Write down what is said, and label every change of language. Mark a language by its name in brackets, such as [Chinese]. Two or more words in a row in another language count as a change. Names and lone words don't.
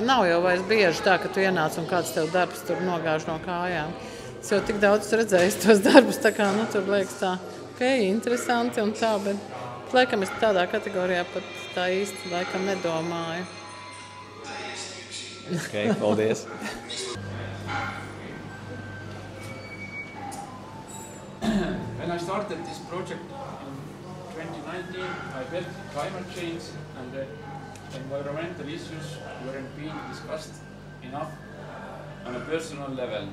[Latvian] Nav jau vairs bieži tā, ka tu ienāc un kāds tev darbs tur nogāž no kājām. Es jau tik daudz redzējis tos darbus, tā kā, tur liekas tā. Interesanti un tā, bet laikam es tādā kategorijā pat tā īsti laikam nedomāju. Ok, paldies. [English] When I started this project in 2019, I felt climate change and the environmental issues weren't being discussed enough on a personal level.